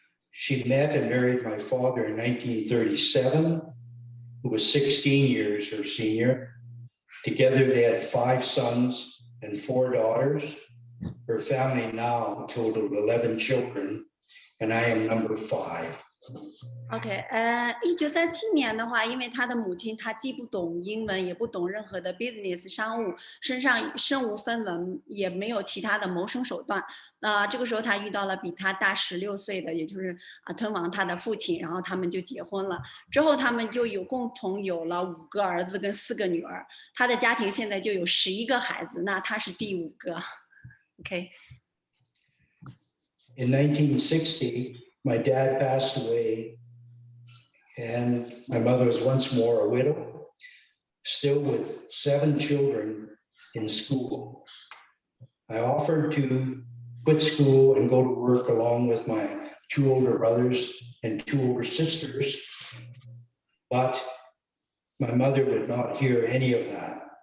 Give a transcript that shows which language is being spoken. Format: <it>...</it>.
<en>She met and married my father in 1937, who was 16 years her senior. Together, they had 5 sons and 4 daughters. Her family now totaled 11 children, and I am number 5.</en> <zh>OK， 1937年的话，因为他的母亲她既不懂英文，也不懂任何的 business 商务，身上身无分文，也没有其他的谋生手段。这个时候他遇到了比他大16岁的，也就是Tun Wong他的父亲，然后他们就结婚了。之后他们就共同有了5个儿子跟4个女儿。他的家庭现在就有11个孩子，那他是第5个。</zh> <en>OK。 In 1960, my dad passed away, and my mother was once more a widow, still with 7 children in school. I offered to quit school and go to work along with my 2 older brothers and 2 older sisters, but my mother would not hear any of that.</en>